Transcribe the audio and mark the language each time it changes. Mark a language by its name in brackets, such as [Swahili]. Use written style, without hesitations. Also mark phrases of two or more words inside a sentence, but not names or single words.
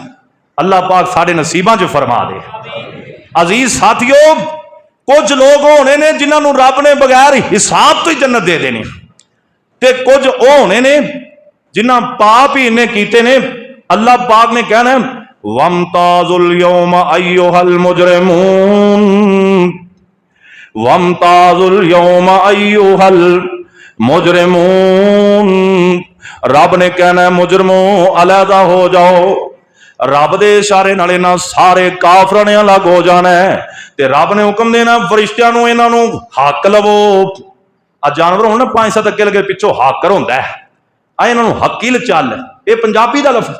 [Punjabi] اللہ پاک ساڈے نصیباں چ فرما دے۔ عزیز ساتھیو، کچھ لوگ ہونے نے جنہاں نے رب نے بغیر حساب توں ہی جنت دے دینی، تے کچھ وہ ہونے نے جنہاں پاپ ہی اینے کیتے نے. اللہ پاک نے کہنا [Arabic] وامتازوا اليوم أيها المجرمون، وامتازوا اليوم أيها المجرمون. [Punjabi] رب نے کہنا ہے مجرمو علیحدہ ہو جاؤ. رب دے اشارے نال انہاں سارے کافراں نے الگ ہو جانا ہے. تے رب نے حکم دینا فرشتیاں نوں انہاں نوں ہک لوو. آ جانور ہون نا 5-7 اگے لگے پچھوں ہاکر ہوندا ہے، آ انہاں نوں ہکیل چل، ایہ پنجابی دا لفظ.